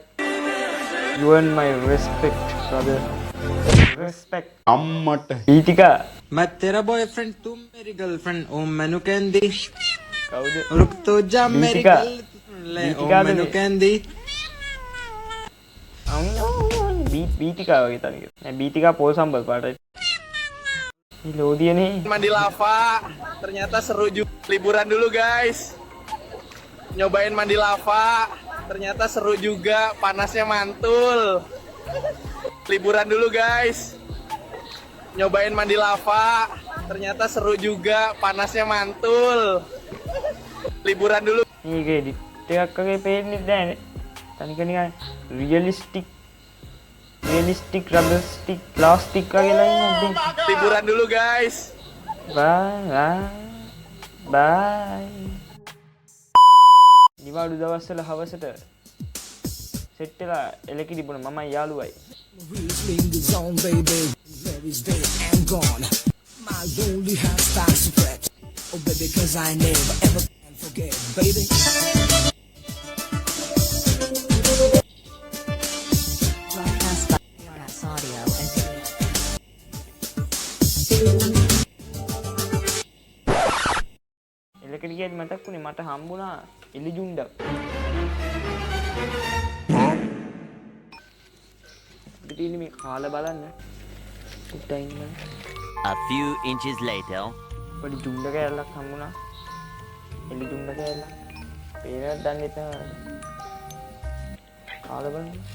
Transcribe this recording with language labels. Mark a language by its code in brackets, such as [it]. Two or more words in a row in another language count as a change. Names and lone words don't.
[en] You earn my respect brother. Respect. अम्मट [si] ඊටිකා [hi] मैं तेरा बॉयफ्रेंड तुम मेरी गर्लफ्रेंड [pa] ਓ ਮੈਨੂੰ ਕਹਿੰਦੀ [si] කවුද? [hi] रुक तो जा मेरी दीपिका। [pa] ਗੱਲ ਲੈ ਓ दीपिका मैनू दे। कहंदी [si] බීටිකා වගේ තනිය. නෑ බීටිකා පොල් සම්බල් පාටයි. මේ ලෝදියනේ. [id] Mandi lava ternyata seru juga. Liburan dulu guys, nyobain mandi lava ternyata seru juga, panasnya mantul. Liburan dulu guys, nyobain mandi lava ternyata seru juga, panasnya mantul. Liburan dulu. [si] මේක එඩිට් එකක් වගේ පේන්නේ නැහැ. තනික නිකන් රියලිස්ටික් රබර් ස්ටික් ප්ලාස්ටික් වගේ ලයින් එකක්. [id] Liburan dulu guys. [si] බයි. නිවාඩු දවස්වල හවසට සෙට් වෙලා එලකිරි බොන මමයි යාළුවයි. [en] Fingers on baby, Mary's dead and gone. My lonely heart starts to fret. Oh baby, cause I never ever can forget, baby. Broadcast by PRS Audio and Video. [si] එලකිරි කියද්දි මතක් වුණේ මට හම්බුණා එලි ජුණ්ඩක්. ඉතින් මේ කාලා බලන්න. උඩින් ඉන්න. [en] A few inches later. [si] පොඩි ජුණ්ඩ කෑල්ලක් හම්බුණා. එලි ජුණ්ඩ කෑල්ලක්. පේනවද දන්නේ නැහැ. කාලා බලන්න.